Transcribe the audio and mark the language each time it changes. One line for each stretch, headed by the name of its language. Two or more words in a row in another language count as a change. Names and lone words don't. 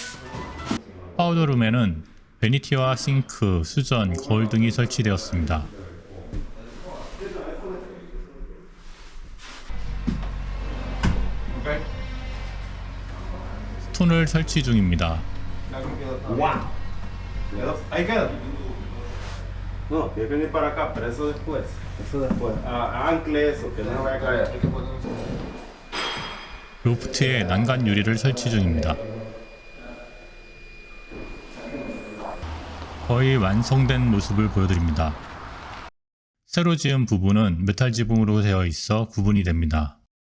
Korean: 파우더룸에는 베니티와 싱크, 수전, 거울 등이 설치되었습니다. 스톤을 설치 중입니다.
Spanish: ¡Guau! ¿Hay que? No, tiene que venir para acá, pero eso después. Eso después. Ancle eso, que no vaya a caer.
Korean: 로프트에 난간 유리를 설치 중입니다. 거의 완성된 모습을 보여드립니다. 새로 지은 부분은 메탈 지붕으로 되어 있어 구분이 됩니다.